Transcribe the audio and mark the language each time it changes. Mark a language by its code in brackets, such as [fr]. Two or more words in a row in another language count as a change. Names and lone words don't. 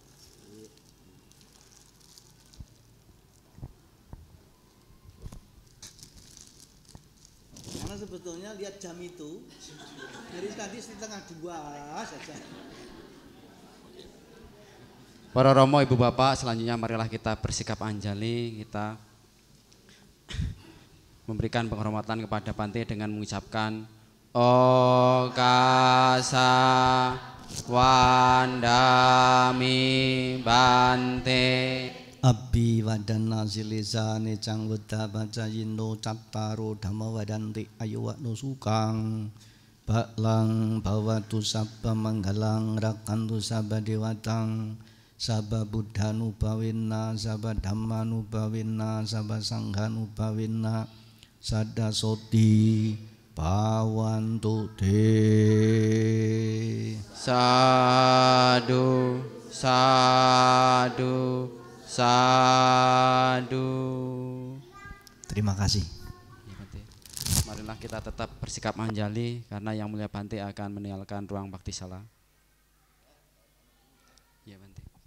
[id] Karena sebetulnya lihat jam itu dari tadi setengah 2 saja. Para Romo, Ibu Bapak, selanjutnya marilah kita bersikap anjali, kita memberikan penghormatan kepada Bante dengan mengucapkan [pi] Okasa Wandami Bante. Abbi wadana silisane cang weda bacayino cattaro dhamma wadanti ayu wakno sukang baklang bawatu sabba manggalang rakantu sabba dewatang sabba buddhanu bawinna sabba dhammanu bawinna sabba sanghanu bawinna sada soti bawantu te. Sadu, sadu, sadu. [id] Terima kasih. Ya, Bante. Marilah kita tetap bersikap anjali karena Yang Mulia Bante akan meninggalkan ruang bakti sala. Ya, Bante.